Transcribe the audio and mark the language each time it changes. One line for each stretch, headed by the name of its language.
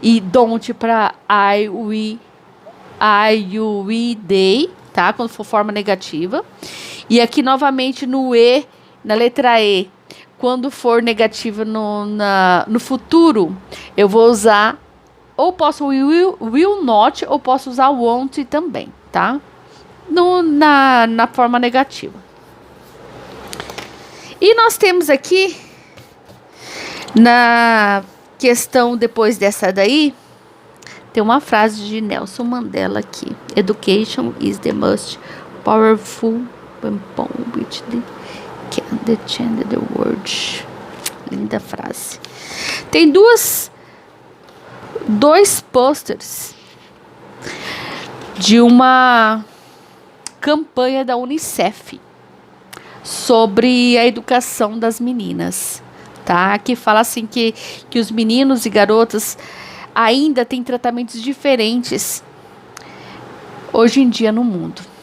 Portuguese: E don't para I, we, you, we, they, tá? Quando for forma negativa. E aqui, novamente, no e, na letra E, quando for negativa no futuro, eu vou usar, ou posso will not, ou posso usar won't também, tá? Na forma negativa. E nós temos aqui, na questão depois dessa daí, tem uma frase de Nelson Mandela aqui.
English: Education is the most powerful weapon which can change the world.
Portuguese: Linda frase. Tem dois posters de uma campanha da UNICEF sobre a educação das meninas, tá? Que fala assim que os meninos e garotas ainda têm tratamentos diferentes hoje em dia no mundo.